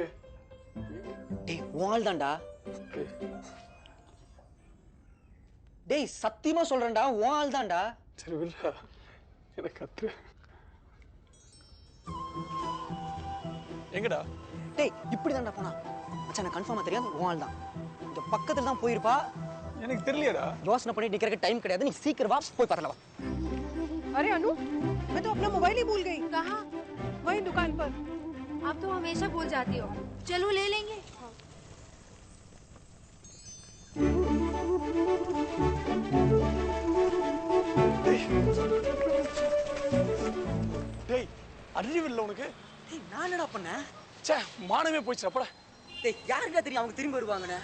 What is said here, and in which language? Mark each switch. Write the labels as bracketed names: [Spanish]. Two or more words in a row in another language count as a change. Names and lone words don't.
[Tamil] டேய் உன் தான்டா. டேய் சத்தியமா சொல்றேன்டா, உன் ஆள் தான்டா. சரி விடுறா, எனக்கு கத்துற. எங்கடா? டேய் இப்படி தான்டா போனா மச்சான், எனக்கு கன்ஃபார்மா தெரியாது உன் ஆள் தான். இந்த பக்கத்துல தான் போயிருப்பா. எனக்கு தெரியலடா. யோசனை பண்ணி நிக்கிறதுக்கு டைம் கிடையாது, நீ சீக்கிரம் வா, போய் பார்க்கலாம் வா. [Hindi] अरे अनु, मैं तो अपना मोबाइल ही भूल गई। कहाँ? वही दुकान पर। आप तो हमेशा भूल जाती हो। चलो ले लेंगे। [Tamil] டேய் அறிவில்லை உனக்கு? டேய் நான் என்னடா பண்ணேன்? ச்சே மானமே போயிடுச்சு அப்படா. டேய் யாருடா தெரியும் அவங்க திரும்பி வருவாங்கன்னு?